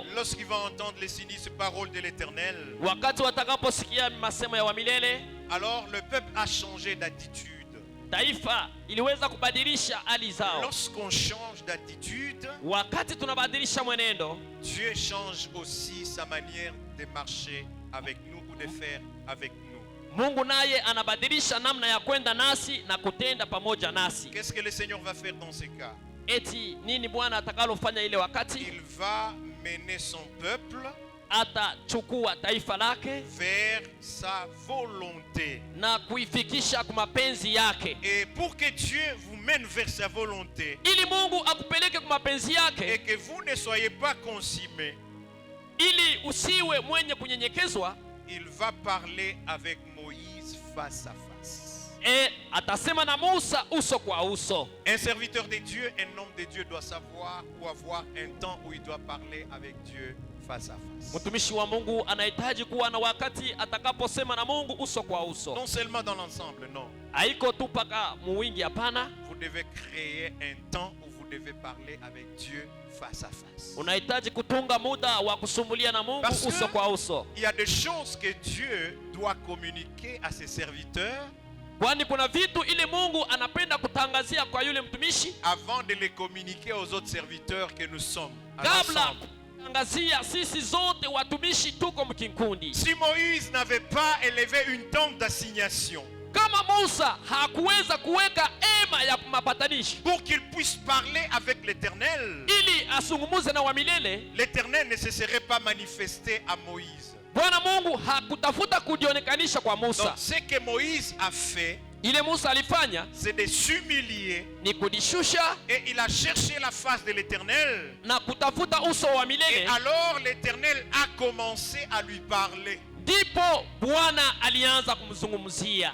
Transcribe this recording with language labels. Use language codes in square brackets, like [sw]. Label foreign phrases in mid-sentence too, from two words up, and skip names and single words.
[fr] lorsqu'ils vont entendre les sinistres paroles de l'Éternel, [sw] wakati watakaposikia masemo ya wamilele, [fr] alors le peuple a changé d'attitude. [sw] taifa iliweza kubadilisha hali zao. [fr] Lorsqu'on change d'attitude, [sw] Wakati tunabadilisha mwenendo, [fr] Dieu change aussi sa manière de marcher avec nous ou de faire avec nous. [sw] Mungu naye anabadilisha namna ya kwenda nasi na kutenda pamoja nasi. [fr] Qu'est-ce que le Seigneur va faire dans ces cas? [sw] Eti nini Bwana atakalofanya ile wakati? [fr] Il va mener son peuple [sw] Atachukua taifa lake [fr] vers sa volonté. [sw] na kuifikisha kwa mapenzi yake. [fr] Et pour que Dieu vous mène vers sa volonté [sw] Ili Mungu akupeleke kwa mapenzi [fr] et [sw] yake, [fr] que vous ne soyez pas consumés, [sw] ili usiwe mwenye kunyenyekezwa, [fr] il va parler avec Moïse face à face. [sw] atasema na Musa uso kwa uso. [fr] Un serviteur de Dieu, un homme de Dieu doit savoir ou avoir un temps où il doit parler avec Dieu face à face. [sw] Mtumishi wa Mungu anahitaji kuwa na wakati atakaposema na Mungu uso kwa uso. [fr] Non seulement dans l'ensemble, non. [sw] Haiko tu paka muwingi, hapana. [fr] Vous devez créer un temps où vous devez parler avec Dieu face à face. [sw] Unahitaji kutunga muda wa kusumulia na Mungu [fr] Parce que [sw] uso kwa uso, [fr] il y a des choses que Dieu doit communiquer à ses serviteurs [sw] kwani kuna vitu ile Mungu anapenda kutangazia kwa yule mtumishi [fr] avant de les communiquer aux autres serviteurs que nous sommes. À [sw] kabla [fr] l'ensemble. [sw] kutangazia sisi zote watumishi tuko mkinkundi. [fr] Si Moïse n'avait pas élevé une tente d'assignation [sw] Kama Musa hakuweza kuweka ema ya mapatanishi [fr] pour qu'il puisse parler avec l'Éternel, [sw] ili asungumuze na wamilele, [fr] l'Éternel ne se serait pas manifesté à Moïse. [sw] Bwana Mungu hakutafuta kujionekanisha kwa [fr] Donc [sw] Musa. [fr] ce que Moïse a fait, [sw] Ile Musa alifanya [fr] c'est de s'humilier [sw] ni kujishusha [fr] et il a cherché la face de l'Éternel. [sw] na kutafuta uso wa [fr] Et [sw] milele. [fr] alors l'Éternel a commencé à lui parler. [sw] Ndipo Bwana alianza kumzungumzia.